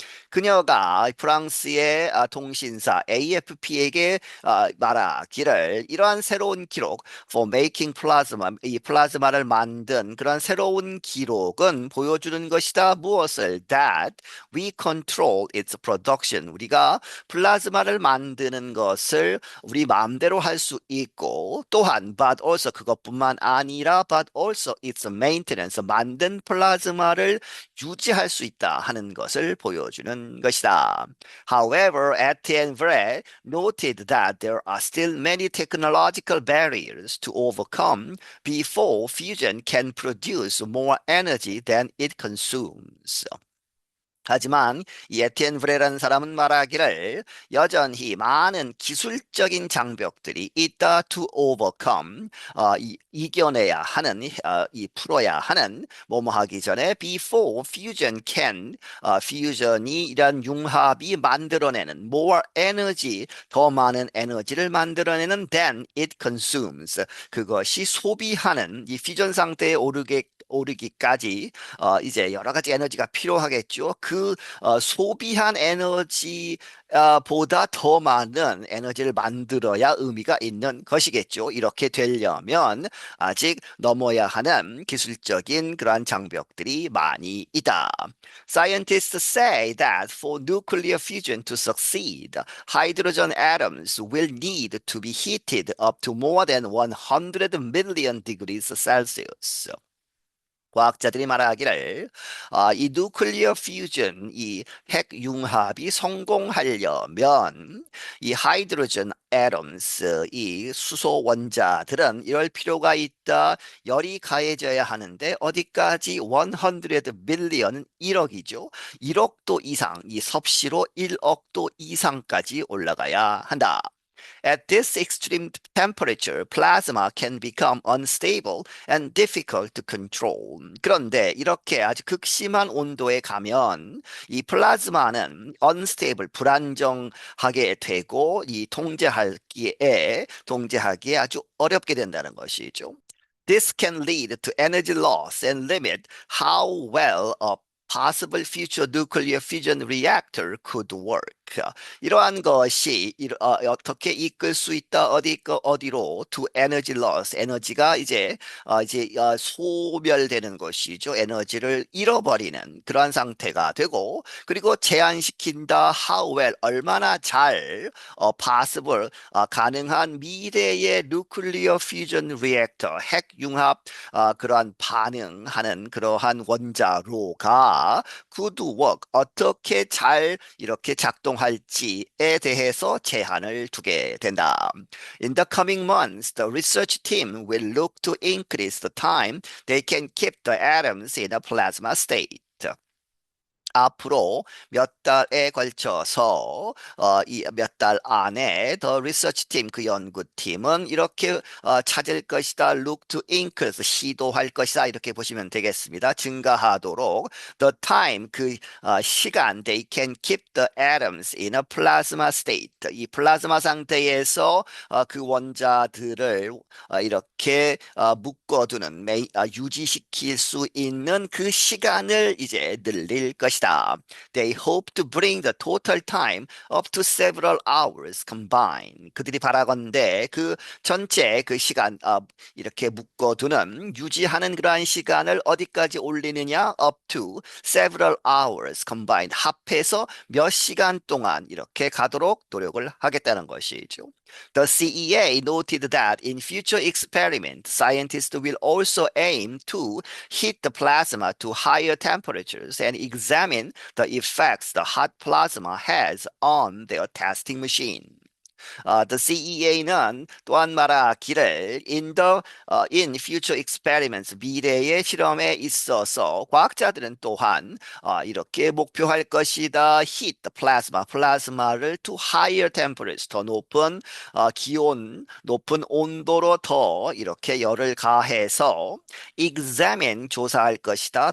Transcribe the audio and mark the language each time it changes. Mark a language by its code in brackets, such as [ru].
[ko] 그녀가 프랑스의 통신사 AFP에게 말하기를 이러한 새로운 기록 [en] for making plasma, [ko] 이 플라즈마를 만든 그런 새로운 기록은 보여주는 것이다. 무엇을? [en] That we control its production. [ko] 우리가 플라즈마를 만드는 것을 우리 마음대로 할 수 있고 또한 [en] but also [ko] 그것뿐만 아니라 [en] but also its maintenance. [ko] 만든 플라즈마를 유지할 수 있다 하는 것을 보여주는 것이다. [en] However, Etienne Vray noted that there are still many technological barriers to overcome before fusion can produce more energy than it consumes. [ko] 하지만 이 에티엔 브레라는 사람은 말하기를 여전히 많은 기술적인 장벽들이 있다 [en] to overcome [ko] 이겨내야 하는 풀어야 하는 뭐뭐 하기 전에 [en] before fusion can [ko] fusion이 이런 융합이 만들어내는 [en] more energy [ko] 더 많은 에너지를 만들어내는 [en] than it consumes [ko] 그것이 소비하는 이 퓨전 상태에 오르기까지 이제 여러 가지 에너지가 필요하겠죠. 그 소비한 에너지 보다 더 많은 에너지를 만들어야 의미가 있는 것이겠죠. 이렇게 되려면 아직 넘어야 하는 기술적인 그러한 장벽들이 많이 있다. [en] Scientists say that for nuclear fusion to succeed, hydrogen atoms will need to be heated up to more than 100 million degrees Celsius. [ko] 과학자들이 말하기를 이 누클리어 퓨전, 이 핵융합이 성공하려면 이 하이드로젠 애tom스, 이 수소 원자들은 이럴 필요가 있다. 열이 가해져야 하는데 어디까지 100 빌리언 1억이죠. 1억도 이상, 이 섭씨로 1억도 이상까지 올라가야 한다. [en] At this extreme temperature, plasma can become unstable and difficult to control. [ko] 그런데 이렇게 아주 극심한 온도에 가면 이 플라즈마는 unstable, 불안정하게 되고 이 통제하기에 아주 어렵게 된다는 것이죠. This can lead to energy loss and limit how well a possible future nuclear fusion reactor could work. 이러한 것이 어떻게 이끌 수 있다 어디로 [en] to energy loss [ko] 에너지가 이제 소멸되는 것이죠. 에너지를 잃어버리는 그러한 상태가 되고 그리고 제한시킨다 [en] how well [ko] 얼마나 잘 possible 가능한 미래의 [en] nuclear fusion reactor [ko] 핵융합 그러한 반응하는 그러한 원자로가 [en] could work [ko] 어떻게 잘 이렇게 작동할지에 대해서 제한을 두게 된다. [en] In the coming months, the research team will look to increase the time they can keep the atoms in a plasma state. [ko] 앞으로 몇 달에 걸쳐서 이 몇 달 안에 더 리서치 팀 그 연구팀은 이렇게 찾을 것이다. [en] look to increase [ko] 시도할 것이다. 이렇게 보시면 되겠습니다. 증가하도록 [en] the time 그 시간 they can keep the atoms in a plasma state [ko] 이 플라즈마 상태에서 그 원자들을 이렇게 묶어두는 유지시킬 수 있는 그 시간을 이제 늘릴 것이다. They hope to bring the total time up to several hours combined. 그들이 바라건대 그 전체 그 시간 이렇게 묶어두는 유지하는 그러한 시간을 어디까지 올리느냐? [en] Up to several hours combined. [ko] 합해서 몇 시간 동안 이렇게 가도록 노력을 하겠다는 것이죠. [en] The CEA noted that in future experiments, scientists will also aim to heat the plasma to higher temperatures and examine the effects the hot plasma has on their testing machine. [ko] The CEA는 또한 말하기를 [en] in future experiments [ko] 미래의 실험에 있어서 과학자들은 또한 이렇게 목표할 것이다. [en] heat the plasma [ko] 플라즈마를 [en] to higher temperatures [ko] 더 높은 기온 높은 온도로 더 이렇게 열을 가해서 examine 조사할 것이다.